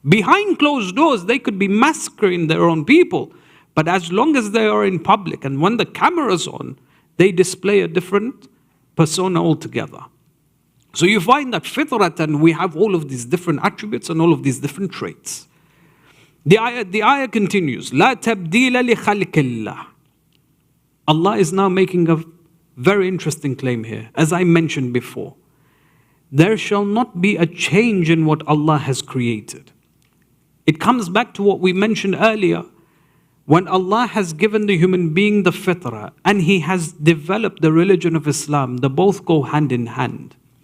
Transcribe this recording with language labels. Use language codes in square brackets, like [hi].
[en] Behind closed doors, they could be massacring their own people. But as long as they are in public and when the camera's on, they display a different persona altogether. So you find that fitratan, we have all of these different attributes and all of these different traits. [ar] The ayah continues, لا تبديل لخلق الله. [en] Allah is now making a very interesting claim here. As I mentioned before, there shall not be a change in what Allah has created. It comes back to what we mentioned earlier. When Allah has given the human being the fitrah and He has developed the religion of Islam, they both go hand in hand.